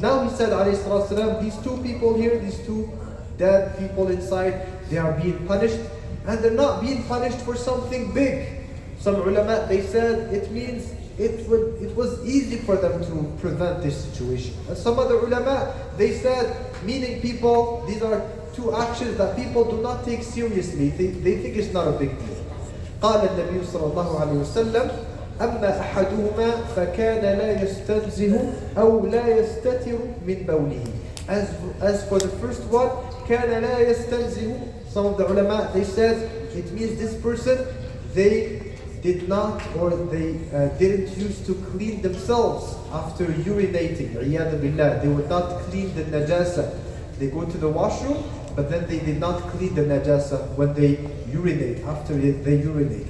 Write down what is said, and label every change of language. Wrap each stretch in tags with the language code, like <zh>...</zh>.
<en>Now he said alayhi salatu wasalam, these two people here, these two dead people inside, they are being punished, and they're not being punished for something big. Some ulama, they said it means it was easy for them to prevent this situation. And some other ulama, they said, meaning people, these are two actions that people do not take seriously. They think it's not a big deal.</en> <ar>قال النبي صلى الله عليه وسلم أما أحدهما فكان لا يستنزه أو لا يستتر من بوله.</ar> <en>As for the first one,</en> <ar>كان لا يستنزه,</ar> <en>some of the ulama, they said it means this person, they did not, or they didn't used to clean themselves after urinating. Iyadha billah. They would not clean the najasa. They go to the washroom, but then they did not clean the najasa when they urinate, after they urinate.</en>